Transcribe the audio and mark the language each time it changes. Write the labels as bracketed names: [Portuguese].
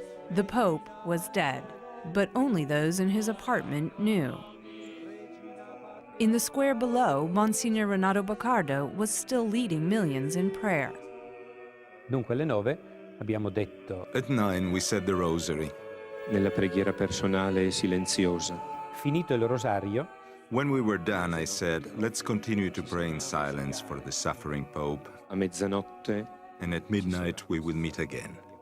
[English] The Pope was dead, but only those in his apartment knew. In the square below, Monsignor Renato Baccardo was still leading millions in prayer. [Italian] Dunque alle 9 abbiamo detto. [English] At 9 we said the rosary. [Italian] Nella preghiera personale e silenziosa. Finito il rosario. [English] When we were done, I said, let's continue to pray in silence for the suffering Pope. [Italian] A mezzanotte. [English] And at midnight we will meet again.